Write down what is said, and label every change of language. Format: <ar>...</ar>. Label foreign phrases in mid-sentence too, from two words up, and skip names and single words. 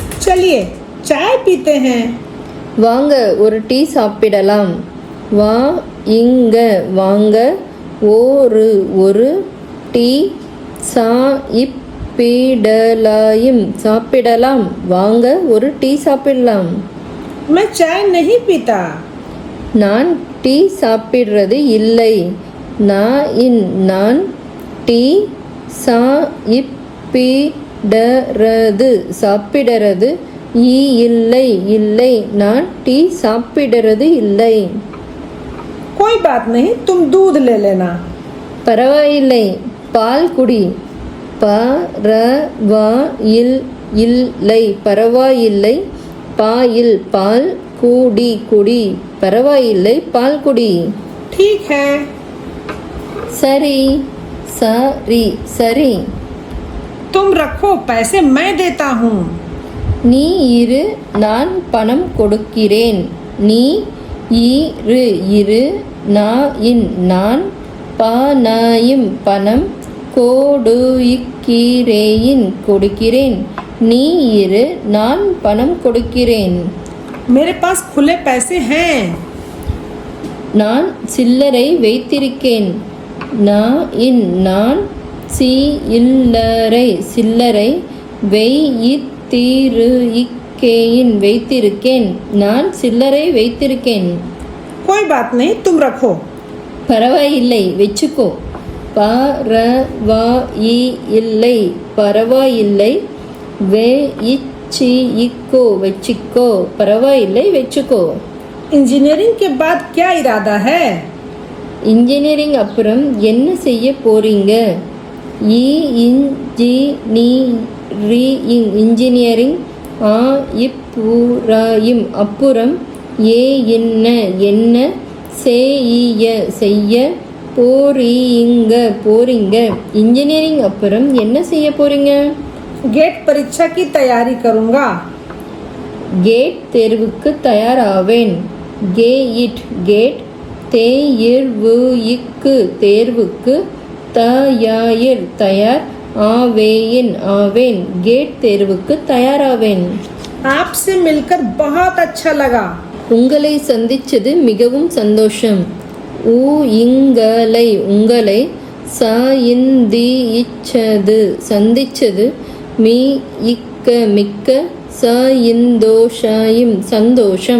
<hi>चलिए चाय पीते हैं।</hi> <ta>வாங்க ஒரு டீ சாப்பிடலாம். வா இங்க வாங்க ஒரு டீ சாப்பிடலாயும் சாப்பிடலாம். வாங்க ஒரு டீ சாப்பிடலாம்.</ta> <hi>मैं चाय नहीं पीता।</hi> <ta>நான் டீ சாப்பிடுறது இல்லை. நான் டீ சாப்பிடுறது இல்லை நான் டீ சாப்பிடுறது இல்லை.</ta> <hi>कोई बात नहीं, तुम दूध ले लेना।</hi> <ta>பரவாயில்லை பால் குடி. பரவாயில்லை பால் குடி பரவாயில்லை பால் குடி.</ta> <hi>ठीक है।</hi> <ta>சரி</ta> <hi>तुम रखो, पैसे मैं देता हूँ।</hi> <ta>நீ இரு நான் பணம் கொடுக்கிறேன். நீ இரு நான் பணம் கொடுக்கிறேன். நீ இரு நான் பணம் கொடுக்கிறேன்.</ta> <hi>मेरे पास खुले पैसे हैं।</hi> <ta>நான் சில்லறை வைத்திருக்கேன். நான் சில்லறை வைத்திருக்கேன். நான் சில்லறை வைத்திருக்கேன்.</ta> <hi>कोई बात नहीं, तुम रखो।</hi> <ta>பரவாயில்லை வெச்சுக்கோ. பரவாயில்லை வெச்சிக்கோ பரவாயில்லை வெச்சுக்கோ.</ta> <hi>इंजीनियरिंग के बाद क्या इरादा है?</hi> <ta>இன்ஜினியரிங் அப்புறம் என்ன செய்ய போறீங்க? இன்ஜினியரிங் அப்புறம் என்ன செய்ய போறீங்க? இன்ஜினியரிங் அப்புறம் என்ன செய்ய போறீங்க?</ta> <hi>गेट परीक्षा की तैयारी करूँगा।</hi> <ta>கேட் தேர்வுக்கு தயாராவேன். கேட் தேர்வுக்கு தயார் ஆவேன். கேட் தேர்வுக்கு தயாராவேன்.</ta> <hi>आपसे मिलकर बहुत अच्छा लगा।</hi> <ta>உங்களை சந்திச்சது மிகவும் சந்தோஷம். உங்களை சந்திச்சது மிக்க சந்தோஷம்.</ta>